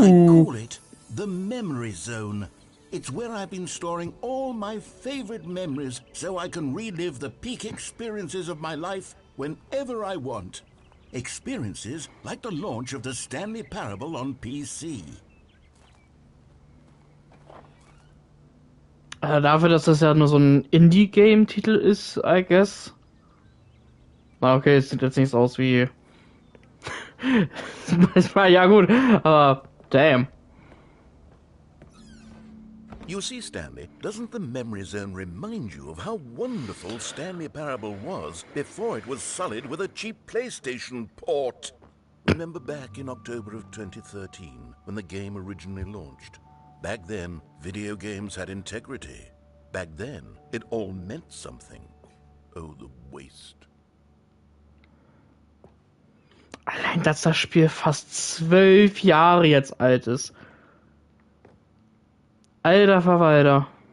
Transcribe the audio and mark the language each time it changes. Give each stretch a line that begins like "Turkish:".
English: I call it the Memory Zone. It's where I've been storing all my favorite memories so I can relive the peak experiences of my life whenever I want. Experiences like the launch of the Stanley Parable on PC.
German: Dafür, dass das ja nur so ein Indie-Game-Titel ist,
English: I guess.
German: Na okay, es sieht jetzt nicht so aus wie... ja gut, aber damn.
English: You see, Stanley, doesn't the Memory Zone remind you of how wonderful Stanley Parable was before it was sullied with a cheap PlayStation port? Remember back in October of 2013, when the game originally launched? Back then, video games had integrity. Back then, it all meant something. Oh, the waste.
German: Allein, dass das Spiel fast 12 Jahre jetzt alt ist. Alter Verwalter.